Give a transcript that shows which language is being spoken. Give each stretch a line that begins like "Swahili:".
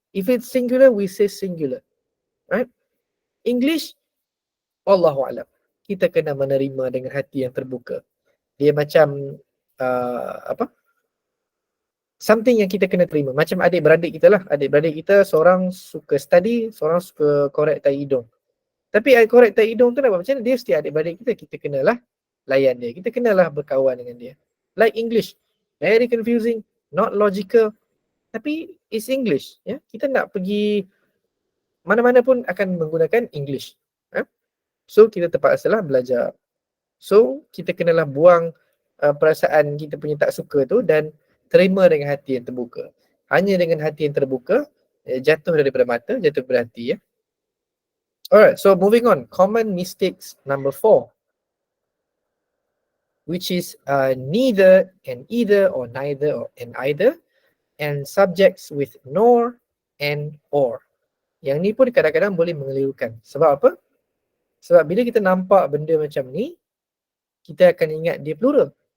English: If it's singular, we say singular. Right? English, Allahu'alam.
Malay: Kita kena menerima dengan hati yang terbuka. Dia macam something yang kita kena terima. Macam adik-beradik kita lah. Adik-beradik kita seorang suka study, seorang suka korek tai hidung. Tapi korek tai hidung tu nak buat macam mana? Dia mesti adik-beradik kita. Kita kenalah layan dia. Kita kenalah berkawan dengan dia.
English: Like English. Very confusing, not logical. Tapi it's English. Ya?
Malay: Kita nak pergi mana-mana pun akan menggunakan English. So kita terpaksalah belajar. So kita kenalah buang perasaan kita punya tak suka tu dan terima dengan hati yang terbuka. Hanya dengan hati yang terbuka, jatuh daripada mata, jatuh daripada hati, ya.
English: Alright, so moving on. Common mistakes number 4, which is neither and either or neither or and either, and subjects with nor and or.
Malay: Yang ni pun kadang-kadang boleh mengelirukan. Sebab apa? Sebab bila kita nampak benda macam ni, kita akan ingat dia plural.